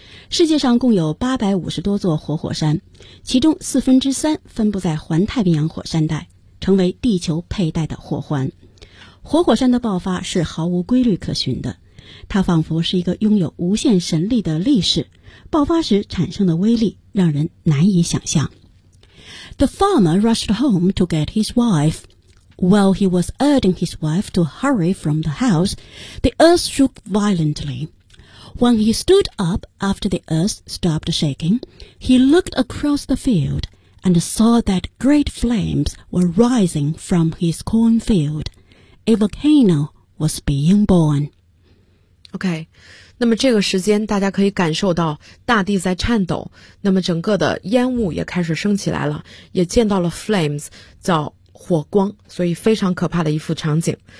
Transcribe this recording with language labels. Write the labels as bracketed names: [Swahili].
[Chinese] 世界上共有850多座活火山，其中3/4分布在环太平洋火山带，成为地球佩戴的火环。活火山的爆发是毫无规律可循的，它仿佛是一个拥有无限神力的力士，爆发时产生的威力让人难以想象。 [English] The farmer rushed home to get his wife. While he was urging his wife to hurry from the house, the earth shook violently. When he stood up after the earth stopped shaking, he looked across the field and saw that great flames were rising from his cornfield. A volcano was being born. [Chinese] OK, 那么这个时间大家可以感受到大地在颤抖，那么整个的烟雾也开始升起来了，也见到了 flames, 叫火光，所以非常可怕的一幅场景。